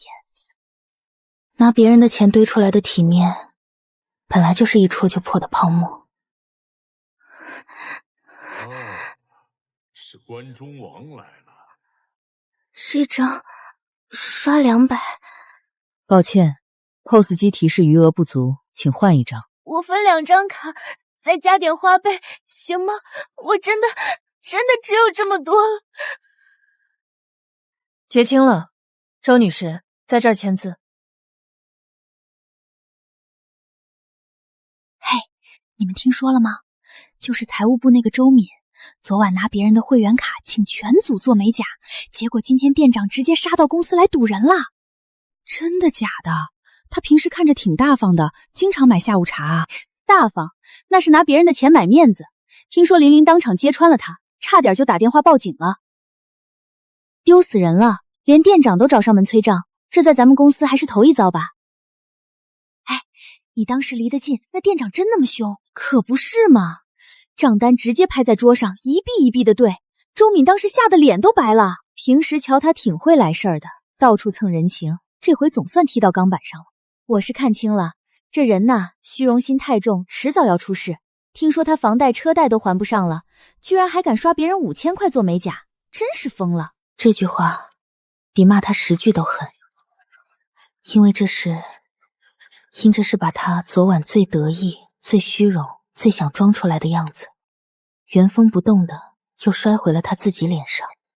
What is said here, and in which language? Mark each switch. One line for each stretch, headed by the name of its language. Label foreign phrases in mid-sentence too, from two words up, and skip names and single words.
Chinese: 拿別人的錢堆出來的體面，本來就是一戳就破的泡沫。是關中王來了。是一张刷200。抱歉 ，POS 機提示餘額不足，請換一張。我分2張卡，再加點花唄，行嗎？我真的只有這麼多了。結清了，周女士，在這兒簽字。嘿，你們聽說了嗎？就是財務部那個周敏，昨晚拿別人的會員卡請全組做美甲，結果今天店長直接殺到公司來堵人了。真的假的？他平时看着挺大方的，經常買下午茶啊。大方，那是拿別人的錢買面子。聽說琳琳當場揭穿了他，差點就打電話報警了。丟死人了，連店長都找上門催賬，這在咱們公司還是頭一遭吧？哎，你當時離得近，那店長真那麼兇？可不是嘛，賬單直接拍在桌上，一筆一筆的對。周敏當時嚇得臉都白了。平時瞧他挺會來事兒的，到處蹭人情，這回總算踢到鋼板上了。我是看清了，這人吶，虛榮心太重，遲早要出事。聽說他房貸車貸都還不上了，居然還敢刷別人5000塊做美甲，真是瘋了。這句話比罵他10句都狠，因為這是把他昨晚最得意、最虛榮、最想裝出來的樣子，原封不動的又摔回了他自己臉上。